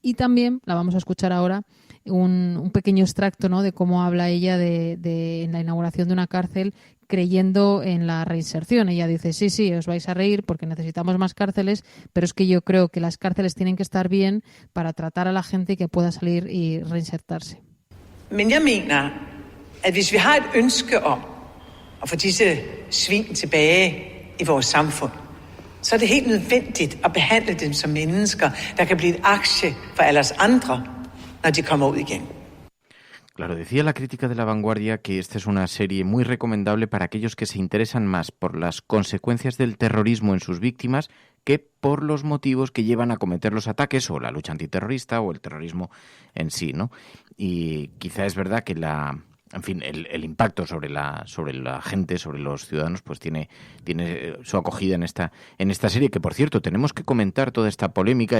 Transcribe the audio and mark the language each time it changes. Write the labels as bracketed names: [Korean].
[Spanish] Y también la vamos a escuchar ahora, un pequeño extracto, ¿no?, de cómo habla ella en la inauguración de una cárcel, creyendo en la reinserción. Ella dice, sí, os vais a reír porque necesitamos más cárceles, pero es que yo creo que las cárceles tienen que estar bien para tratar a la gente que pueda salir y reinsertarse. [Danish] Men jeg mener, at hvis vi har et ønske om at få disse svin tilbage i vores samfund, så er det helt nødvendigt at behandle dem som mennesker, der kan blive et aktie for alles andre, når de kommer ud igen. [Spanish] Claro, decía la crítica de La Vanguardia que esta es una serie muy recomendable para aquellos que se interesan más por las consecuencias del terrorismo en sus víctimas que por los motivos que llevan a cometer los ataques o la lucha antiterrorista o el terrorismo en sí, ¿no? y quizá es verdad que el impacto sobre la gente, sobre los ciudadanos, pues tiene su acogida en esta serie, que por cierto tenemos que comentar toda esta polémica.